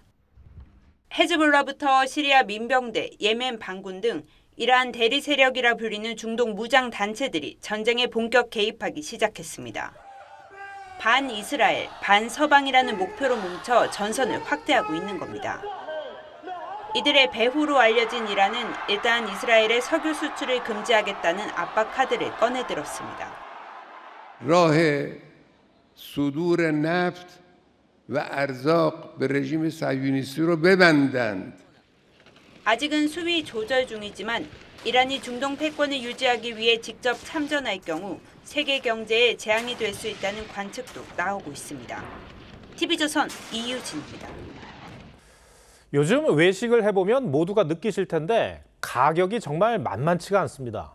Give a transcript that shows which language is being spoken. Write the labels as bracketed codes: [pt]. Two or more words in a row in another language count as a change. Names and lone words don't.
[ko] 헤즈볼라부터 시리아 민병대, 예멘 반군 등 이러한 대리 세력이라 불리는 중동 무장 단체들이 전쟁에 본격 개입하기 시작했습니다. 반이스라엘, 반서방이라는 목표로 뭉쳐 전선을 확대하고 있는 겁니다. 이들의 배후로 알려진 이란은 일단 이스라엘의 석유 수출을 금지하겠다는 압박 카드를 꺼내들었습니다. [fa] راه صدور نفت و ارزاق به رژیم صهیونیستی رو ببندند. [ko] 아직은 수위 조절 중이지만 이란이 중동 패권을 유지하기 위해 직접 참전할 경우 세계 경제에 재앙이 될 수 있다는 관측도 나오고 있습니다. TV조선 이유진입니다. 요즘 외식을 해보면 모두가 느끼실 텐데 가격이 정말 만만치가 않습니다.